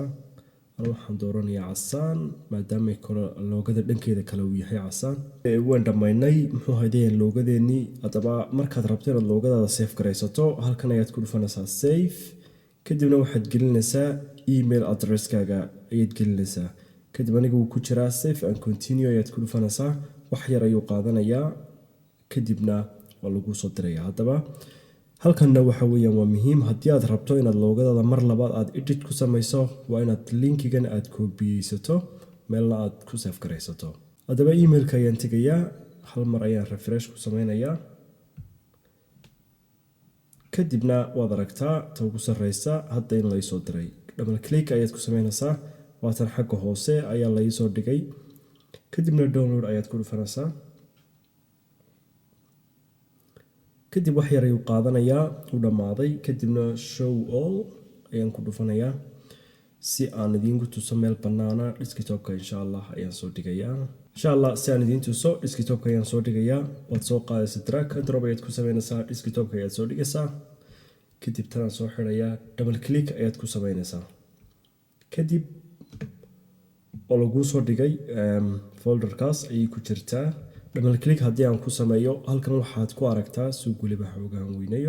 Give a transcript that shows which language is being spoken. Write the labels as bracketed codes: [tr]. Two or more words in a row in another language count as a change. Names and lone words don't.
[so] waxaan dooranayaa casaan maadaama loogada dhankeeda kale uu yahay casaan. waan dhammaynay muxuu haydeen loogadeennii. haddaba markaad rabto inaad loogadaada save garaysato halkan ayaad ku dhufanaysaa save, kadibna waxaad gelinaysaa [en] email addresskaaga [so] ayaad gelinaysaa. kadib aniga wuu ku jiraa [en] save and continue [so] ayaad ku dhufanaysaa. wax yar ayuu qaadanayaa, kadibna waa lagu soo diraya. haddaba halkanna waxa weeyaan waa muhiim. haddii aad rabto inaad loogadaada mar labaad aad edit ku samayso waa inaad linkigan aad koobiyeysato meelna aad ku save garaysato. haddaba emailka ayaan tegayaa, hal mar ayaan refresh ku sameynayaa. kadibna waad aragtaa ta ugu sarreysa hadda in laysoo diray. [en] double click [so] ayaad ku sameynaysaa, waatan xagga hoose ayaa laysoo dhigay. kadibna download ayaad ku dhufanaysaa. kadib wax yar ayuu qaadanayaa, u dhammaaday. kadibna [en] show all [so] ayaan ku dhufanayaa si aan idiinku tuso meel bannaana. desktopka [ar] insha allah [so] ayaan soo dhigayaa. [ar] insha allah [so] si aan idiin tuso desktopka ayaan soo dhigayaa. waad soo qaadaysa [en] drag and drop [so] ayaad ku sameynaysaa, desktopka ayaad soo dhigaysaa. kadib tanaan soo xirayaa, [en] double click [so] ayaad ku sameynaysaa. kadib oo laguu soo dhigay folderkaas ayay ku jirtaa. [en] double click [so] haddii aan ku sameeyo halkan waxaad ku aragtaa suuq waliba xoogaan weynayo.